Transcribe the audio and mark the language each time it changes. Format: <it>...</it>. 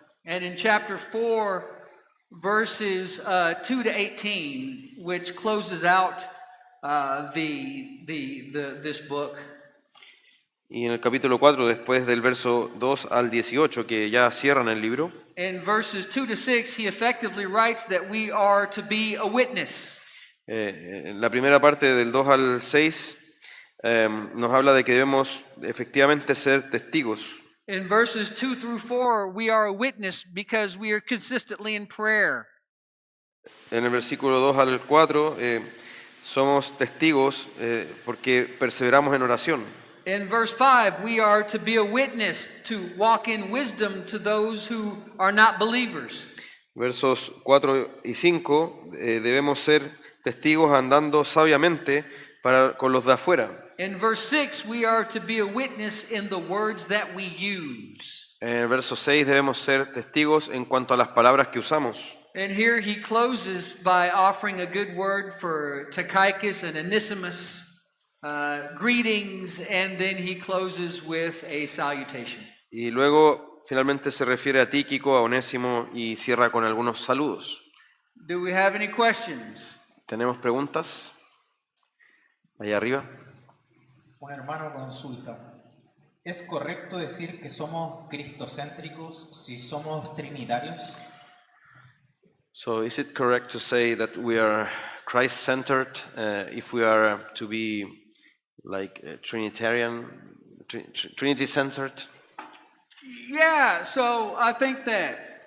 <en>And in chapter 4, verses 2 to 18, which closes out this book,</en> <es>Y en el capítulo 4, después del verso 2 al 18, que ya cierran el libro,</es> <en>in verses 2 to 6, he effectively writes that we are to be a witness.</en> <es>en la primera parte del 2 al 6 nos habla de que debemos efectivamente ser testigos.</es> <en>In verses 2 through 4, we are a witness because we are consistently in prayer.</en> <es>En el versículo 2 al 4 somos testigos porque perseveramos en oración.</es> <en>In verse 5, we are to be a witness to walk in wisdom to those who are not believers.</en> <es>Versos 4 y 5 debemos ser testigos andando sabiamente con los de afuera.</es> <en>In verse 6, we are to be a witness in the words that we use.</en> <es>En el verso 6 debemos ser testigos en cuanto a las palabras que usamos.</es> <en>And here he closes by offering a good word for Tychicus and Onesimus, greetings, and then he closes with a salutation.</en> <es>Y luego finalmente se refiere a Tíquico, a Onésimo y cierra con algunos saludos.</es> <en>Do we have any questions?</en> <es>¿Tenemos preguntas? Allá arriba. Un hermano consulta. ¿Es correcto decir que somos cristocéntricos si somos trinitarios?</es> <en>So is it correct to say that we are Christ-centered if we are to be like Trinitarian, Trinity-centered? Yeah, so I think that.</en>